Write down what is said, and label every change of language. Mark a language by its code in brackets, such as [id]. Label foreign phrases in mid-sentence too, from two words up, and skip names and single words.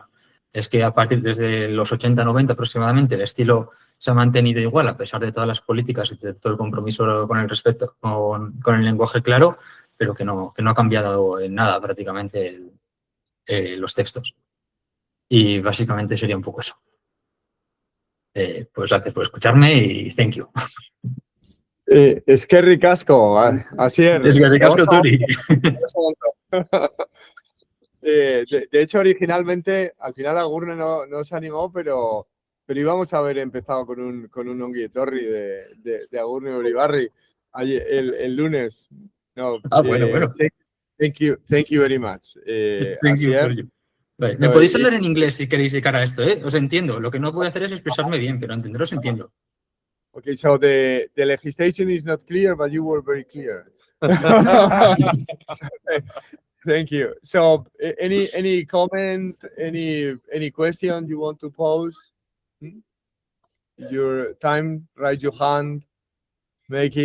[es] Es que a partir desde los 80-90 aproximadamente el estilo se ha mantenido igual a pesar de todas las políticas y de todo el compromiso con el respeto, con el lenguaje claro, pero que no ha cambiado en nada prácticamente los textos. Y básicamente sería un poco eso. Pues gracias por escucharme y [en] thank you. [eu] Eskerrik asko, Asier. Eskerrik asko zuri. [es] De hecho, originalmente, al final Agurne no se animó, pero íbamos a haber empezado con un [eu] ongi etorri [es] de Agurne Uribarri el lunes. No, Bueno. [en] Thank you very much. Thank you for you. [es] Vale. Me podéis hablar en inglés si queréis de cara a esto, ¿eh? Os entiendo. Lo que no voy a hacer es expresarme bien, pero entenderos entiendo. [en] Okay, so the legislation is not clear, but you were very clear. Thank you. So, any comment, any question you want to pose? Your time, raise your hand, make it.